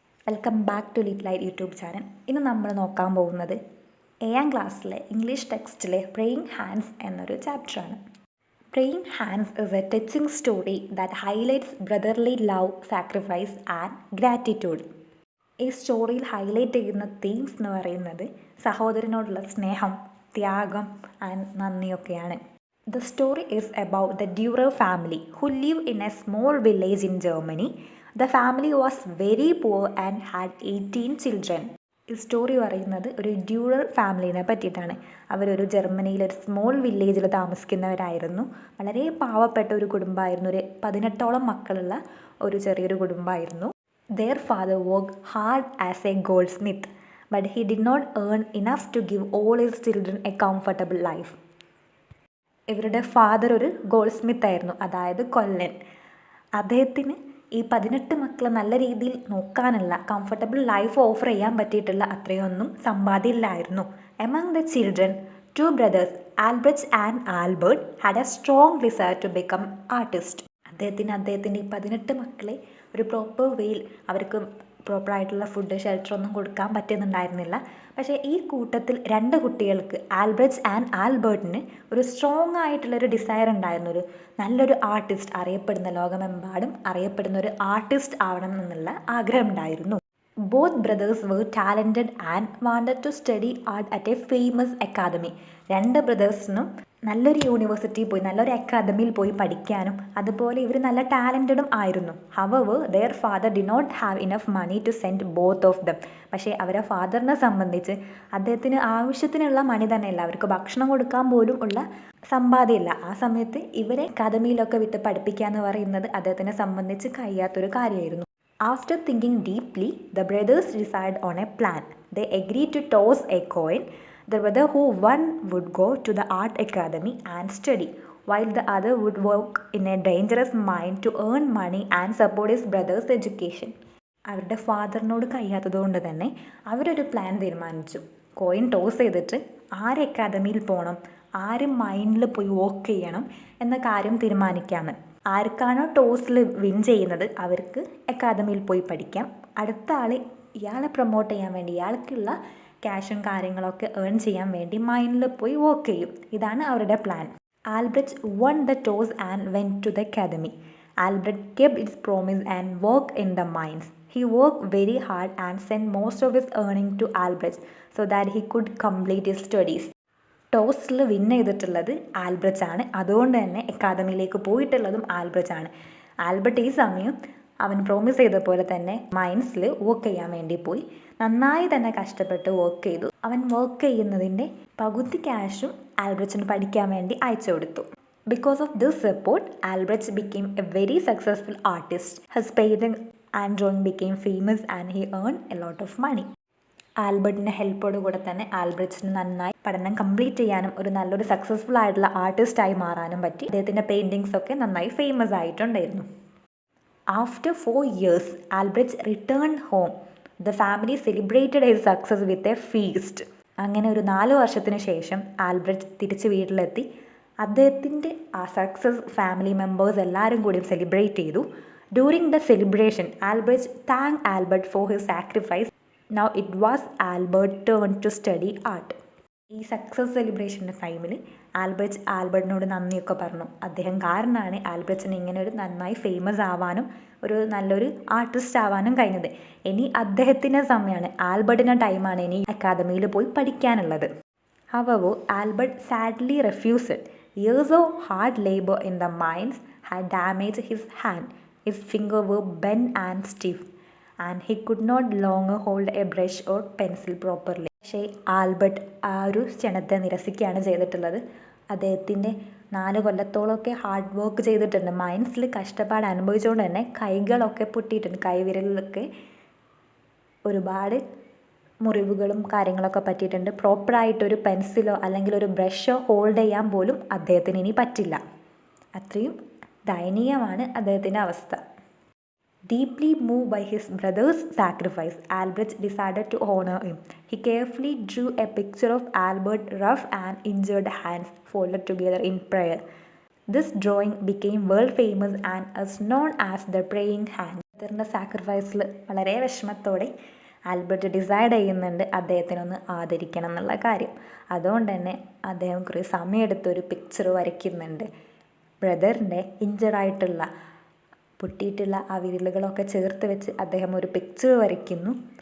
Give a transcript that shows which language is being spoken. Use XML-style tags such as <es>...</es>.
<ml>Welcome back to Litt light YouTube channel. ഇന്ന് നമ്മൾ നോക്കാൻ പോകുന്നത് 7ാം ക്ലാസ്സിലെ ഇംഗ്ലീഷ് ടെക്സ്റ്റിലെ പ്രേയിങ് ഹാൻഡ്സ് എന്നൊരു ചാപ്റ്ററാണ്.</ml> <en>Praying hands is a touching story that highlights brotherly love, sacrifice and gratitude.</en> <ml>ഈ സ്റ്റോറിയിൽ ഹൈലൈറ്റ് ചെയ്യുന്ന തീംസ് എന്ന് പറയുന്നത് സഹോദരനോടുള്ള സ്നേഹം, ത്യാഗം and നന്ദിയൊക്കെയാണ്.</ml> <en>The story is about the Dürer family who live in a small village in Germany. The family was very poor and had 18 children.</en> <ml>ഈ story പറയുന്നത് ഒരു Dürer ഫാമിലിനെ പറ്റിയിട്ടാണ്. അവരൊരു ജർമ്മനിയിലെ ഒരു സ്മോൾ വില്ലേജിൽ താമസിക്കുന്നവരായിരുന്നു. വളരെ പാവപ്പെട്ട ഒരു കുടുംബമായിരുന്നു. ഒരു 18ഓളം മക്കളുള്ള ഒരു ചെറിയൊരു കുടുംബമായിരുന്നു.</ml> <en>Their father worked hard as a goldsmith, but he did not earn enough to give all his children a comfortable life.</en> <ml>ഇവരുടെ ഫാദർ ഒരു ഗോൾഡ് സ്മിത്ത് ആയിരുന്നു, അതായത് കൊല്ലൻ. അദ്ദേഹത്തിന് ഈ 18 മക്കളെ നല്ല രീതിയിൽ നോക്കാനുള്ള കംഫർട്ടബിൾ ലൈഫ് ഓഫർ ചെയ്യാൻ പറ്റിയിട്ടുള്ള അത്രയൊന്നും സമ്പാദ്യമില്ലായിരുന്നു.</ml> <en>Among the children, 2 brothers, Albrecht and Albert, had a strong desire to become artist.</en> <ml>അദ്ദേഹത്തിൻ്റെ ഈ 18 മക്കളെ ഒരു പ്രോപ്പർ വേയിൽ അവർക്ക് പ്രോപ്പറായിട്ടുള്ള ഫുഡ്, ഷെൽട്ടറൊന്നും കൊടുക്കാൻ പറ്റുന്നുണ്ടായിരുന്നില്ല. പക്ഷേ ഈ കൂട്ടത്തിൽ 2 കുട്ടികൾക്ക്, ആൽബ്രച്ച് ആൻഡ് ആൽബർട്ടിന് ഒരു സ്ട്രോങ് ആയിട്ടുള്ളൊരു ഡിസയർ ഉണ്ടായിരുന്നു. ഒരു നല്ലൊരു ആർട്ടിസ്റ്റ്, ലോകമെമ്പാടും അറിയപ്പെടുന്ന ഒരു ആർട്ടിസ്റ്റ് ആവണം എന്നുള്ള ആഗ്രഹം ഉണ്ടായിരുന്നു.</ml> <en>Both brothers were talented and wanted to study art at a famous academy.</en> <ml>2 ബ്രദേഴ്സിനും നല്ലൊരു യൂണിവേഴ്സിറ്റിയിൽ പോയി, നല്ലൊരു അക്കാദമിയിൽ പോയി പഠിക്കാനും അതുപോലെ ഇവർ നല്ല ടാലൻറ്റഡും ആയിരുന്നു.</ml> <en>However, their father did not have enough money to send both of them.</en> <ml>പക്ഷേ അവരെ ഫാദറിനെ സംബന്ധിച്ച് അദ്ദേഹത്തിന് ആവശ്യത്തിനുള്ള മണി തന്നെയില്ല, അവർക്ക് ഭക്ഷണം കൊടുക്കാൻ പോലും ഉള്ള സമ്പാദ്യമില്ല. ആ സമയത്ത് ഇവരെ അക്കാദമിയിലൊക്കെ വിട്ട് പഠിപ്പിക്കുക എന്ന് പറയുന്നത് അദ്ദേഹത്തിനെ സംബന്ധിച്ച് കഴിയാത്തൊരു കാര്യമായിരുന്നു.</ml> <en>After thinking deeply, the brothers decided on a plan. They agreed to toss a coin. The brother who won would go to the art academy and study, while the other would work in a dangerous mine to earn money and support his brother's education.</en> <ml>അവരുടെ ഫാദറിനോട് കഴിയാത്തതുകൊണ്ട് തന്നെ അവരൊരു plan തീരുമാനിച്ചു. Coin toss ചെയ്തിട്ട് ആര് അക്കാദമിയിൽ പോകണം, ആര് മൈനിൽ പോയി വർക്ക് ചെയ്യണം എന്ന കാര്യം തീരുമാനിക്കാമെന്ന്. ആർക്കാണോ ടോസിൽ വിൻ ചെയ്യുന്നത് അവർക്ക് അക്കാദമിയിൽ പോയി പഠിക്കാം. അടുത്ത ആൾ ഇയാളെ പ്രൊമോട്ട് ചെയ്യാൻ വേണ്ടി, ഇയാൾക്കുള്ള ക്യാഷും കാര്യങ്ങളൊക്കെ ഏൺ ചെയ്യാൻ വേണ്ടി മൈനിൽ പോയി വർക്ക് ചെയ്യും. ഇതാണ് അവരുടെ plan.</ml> <en>Albrecht won the toss and went to the academy. Albert kept his promise and worked in the mines. He worked very hard and sent most of his earning to Albert so that he could complete his studies.</en> <ml>ടോസിൽ win ചെയ്തിട്ടുള്ളത് Albrecht ആണ്, അതുകൊണ്ട് തന്നെ അക്കാദമിയിലേക്ക് പോയിട്ടുള്ളതും Albrecht ആണ്. Albert ഈ സമയം അവൻ promise ചെയ്ത പോലെ തന്നെ മൈൻസിൽ വർക്ക് ചെയ്യാൻ വേണ്ടി പോയി. നന്നായി തന്നെ കഷ്ടപ്പെട്ട് വർക്ക് ചെയ്തു. അവൻ വർക്ക് ചെയ്യുന്നതിൻ്റെ പകുതി ക്യാഷും ആൽബ്രച്ചിന് പഠിക്കാൻ വേണ്ടി അയച്ചു കൊടുത്തു.</ml> <en>Because of this support, Albert became a very successful artist. His painting and drawing became famous and he earned a lot of money.</en> <ml>ആൽബർട്ടിൻ്റെ ഹെൽപ്പോട് കൂടെ തന്നെ ആൽബ്രച്ചിന് നന്നായി പഠനം കംപ്ലീറ്റ് ചെയ്യാനും ഒരു നല്ലൊരു സക്സസ്ഫുൾ ആയിട്ടുള്ള ആർട്ടിസ്റ്റായി മാറാനും പറ്റി. അദ്ദേഹത്തിൻ്റെ പെയിൻറ്റിങ്സ് ഒക്കെ നന്നായി ഫേമസ് ആയിട്ടുണ്ടായിരുന്നു.</ml> <en>After 4 years, Albrecht return home. The family celebrated his success with a feast.</en> <ml>അങ്ങനെ ഒരു 4 വർഷത്തിന് ശേഷം ആൽബ്രച്ച് തിരിച്ച് വീട്ടിലെത്തി. അദ്ദേഹത്തിൻ്റെ ആ സക്സസ് ഫാമിലി മെമ്പേഴ്സ് എല്ലാവരും കൂടി സെലിബ്രേറ്റ് ചെയ്തു.</ml> <en>During the celebration, Albrecht thank Albert for his sacrifice. Now it was Albert's turn to study art.</en> <ml>ഈ സക്സസ് സെലിബ്രേഷൻ്റെ ടൈമിൽ ആൽബർട്ടിനോട് നന്ദിയൊക്കെ പറഞ്ഞു. അദ്ദേഹം കാരണമാണ് ആൽബർട്ടിന് ഇങ്ങനെ ഒരു നന്നായി ഫേമസ് ആവാനും ഒരു നല്ലൊരു ആർട്ടിസ്റ്റ് ആവാനും കഴിഞ്ഞത്. ഇനി അദ്ദേഹത്തിൻ്റെ സമയമാണ്, ആൽബർട്ടിൻ്റെ ടൈമാണ് ഇനി അക്കാദമിയിൽ പോയി പഠിക്കാനുള്ളത്.</ml> <en>However, Albert sadly refused. Years of hard labor in the mines had damaged his hand. His fingers were bent and stiff, and he could not longer hold a brush or pencil properly.</en> <ml>പക്ഷേ Albert ആ ഒരു ക്ഷണത്തെ നിരസിക്കുകയാണ് ചെയ്തിട്ടുള്ളത്. അദ്ദേഹത്തിൻ്റെ 4 കൊല്ലത്തോളമൊക്കെ hard work ചെയ്തിട്ടുണ്ട്. മൈൻസിൽ കഷ്ടപ്പാട് അനുഭവിച്ചുകൊണ്ട് തന്നെ കൈകളൊക്കെ പൊട്ടിയിട്ടുണ്ട്. കൈവിരലിലൊക്കെ ഒരുപാട് മുറിവുകളും കാര്യങ്ങളൊക്കെ പറ്റിയിട്ടുണ്ട്. പ്രോപ്പറായിട്ടൊരു പെൻസിലോ അല്ലെങ്കിൽ ഒരു ബ്രഷോ ഹോൾഡ് ചെയ്യാൻ പോലും അദ്ദേഹത്തിന് ഇനി പറ്റില്ല. അത്രയും ദയനീയമാണ് അദ്ദേഹത്തിൻ്റെ അവസ്ഥ.</ml> <en>Deeply moved by his brother's sacrifice, Albert decided to honor him. He carefully drew a picture of Albert's rough and injured hands folded together in prayer. This drawing became world famous and is known as the praying hand.</en> <ml>ബ്രദറിൻ്റെ സാക്രിഫൈസിൽ വളരെ വിഷമത്തോടെ Albert decide ചെയ്യുന്നുണ്ട് അദ്ദേഹത്തിനൊന്ന് ആദരിക്കണം എന്നുള്ള കാര്യം. അതുകൊണ്ട് തന്നെ അദ്ദേഹം കുറേ സമയമെടുത്തൊരു പിക്ചർ വരയ്ക്കുന്നുണ്ട്. ബ്രദറിൻ്റെ ഇഞ്ചറായിട്ടുള്ള പൊട്ടിയിട്ടുള്ള ആ വിരലുകളൊക്കെ ചേർത്ത് വെച്ച് അദ്ദേഹം ഒരു പിക്ചർ വരയ്ക്കുന്നു.</ml>